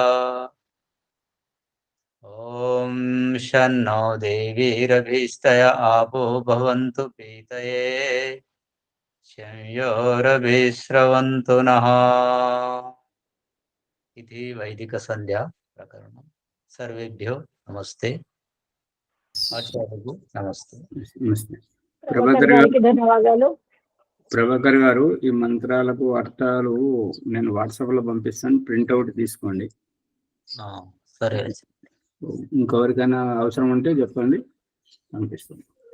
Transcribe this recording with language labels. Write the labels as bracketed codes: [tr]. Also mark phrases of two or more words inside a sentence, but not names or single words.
[sa] ॐ शन्नो देवीरभीष्टय आपो भवन्तु पीतये संयोरभिस्रवन्तु नः इति वैदिकसन्ध्या प्रकरणम् सर्वेभ्यो नमस्ते आचार्यకు నమస్తే [te] నమస్తే. ప్రభాకర్ గారికి ధన్యవాదాలు. ప్రభాకర్ గారు, ఈ మంత్రాలకు అర్థాలు నేను వాట్సాప్ లో పంపిస్తాను, ప్రింట్అవుట్ తీసుకోండి. సరే, ఇంకెవరికైనా అవసరం ఉంటే చెప్పండి, పంపిస్తాను.